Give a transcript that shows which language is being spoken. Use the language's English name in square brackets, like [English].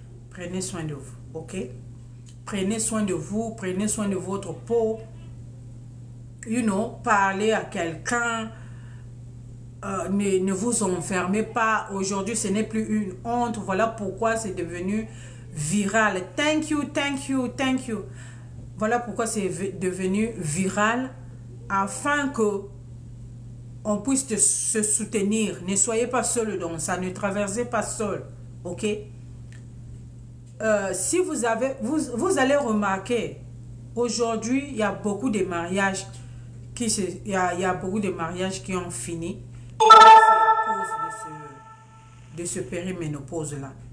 [French] Prenez soin de vous, ok? Prenez soin de vous, prenez soin de votre peau. [English] You know, [French] parlez à quelqu'un. Ne vous enfermez pas. Aujourd'hui, ce n'est plus une honte. Voilà pourquoi c'est devenu viral. [English] Thank you, thank you, thank you. [French] Voilà pourquoi c'est devenu viral. Afin que on puisse se soutenir. Ne soyez pas seul dans ça. Ne traversez pas seul, ok? Si vous allez remarquer, aujourd'hui, il y a beaucoup de mariages il y a beaucoup de mariages qui ont fini à cause de ce périménopause-là.